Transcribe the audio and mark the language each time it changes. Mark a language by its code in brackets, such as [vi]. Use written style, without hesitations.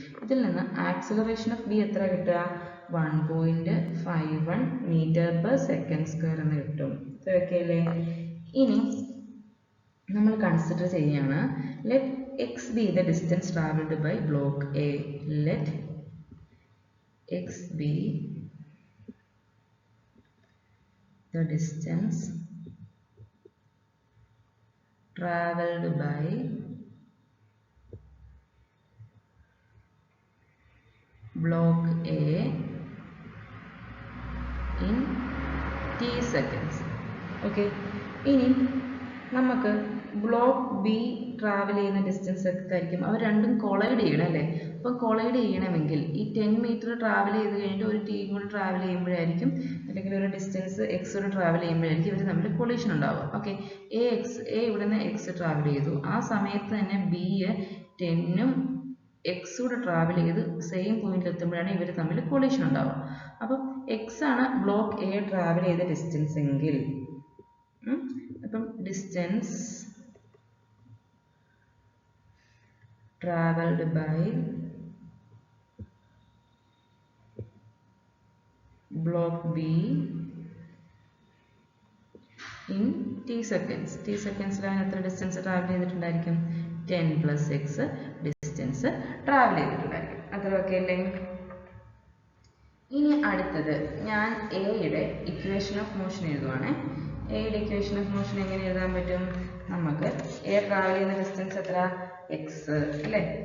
[ml] ഇതിൽ നിന്ന് acceleration of B എത്ര കിട്ടുക 1.51 മീറ്റർ പെർ സെക്കൻഡ് സ്ക്വയർ എന്ന് കിട്ടും. ഓക്കെ അല്ലേ. ഇനി നമ്മൾ കൺസിഡർ ചെയ്യുകയാണ് [en] Let x be the distance travelled by block A. Let x be the distance traveled by block A in t seconds. [ml] Okay, ഇനി നമുക്ക് ബ്ലോക്ക് ബി ട്രാവൽ ചെയ്യുന്ന distance ഒക്കെ ആയിരിക്കും. അവർ രണ്ടും കൊളൈഡ് ചെയ്യണം അല്ലേ. അപ്പം കൊളൈഡ് ചെയ്യണമെങ്കിൽ ഈ 10 മീറ്റർ ട്രാവൽ ചെയ്ത് കഴിഞ്ഞിട്ട് ഒരു ടി കൂടെ ട്രാവൽ ചെയ്യുമ്പോഴായിരിക്കും, അല്ലെങ്കിൽ ഒരു ഡിസ്റ്റൻസ് എക്സ് കൂടെ ട്രാവൽ ചെയ്യുമ്പോഴായിരിക്കും ഇവർ തമ്മിൽ കൊളീഷൻ ഉണ്ടാവുക. ഓക്കെ, എ ഇവിടെ നിന്ന് എക്സ് ട്രാവൽ ചെയ്തു, ആ സമയത്ത് തന്നെ ബി 10ഉം എക്സ് കൂടെ ട്രാവൽ ചെയ്ത് സെയിം പോയിന്റിൽ എത്തുമ്പോഴാണ് ഇവർ തമ്മിൽ കൊളീഷൻ ഉണ്ടാവുക. അപ്പം എക്സ് ആണ് ബ്ലോക്ക് എ ട്രാവൽ ചെയ്ത ഡിസ്റ്റൻസ് എങ്കിൽ അപ്പം distance [en] traveled by block B in t seconds. [ml] t സെക്കൻഡ്സിലാണ് എത്ര distance travel ചെയ്തിട്ടുണ്ടായിരിക്കും? 10 plus x distance travel ചെയ്തിട്ടുണ്ടായിരിക്കും. അത്ര ഓക്കെ അല്ലേ? ഇനി അടുത്തത് ഞാൻ എയുടെ ഇക്വേഷൻ ഓഫ് മോഷൻ എഴുതുവാണ്. എയുടെ ഇക്വേഷൻ ഓഫ് മോഷൻ എങ്ങനെ എഴുതാൻ പറ്റും? നമുക്ക് എ ട്രാവൽ ചെയ്യുന്ന ഡിസ്റ്റൻസ് എത്ര? എക്സ് അല്ലേ?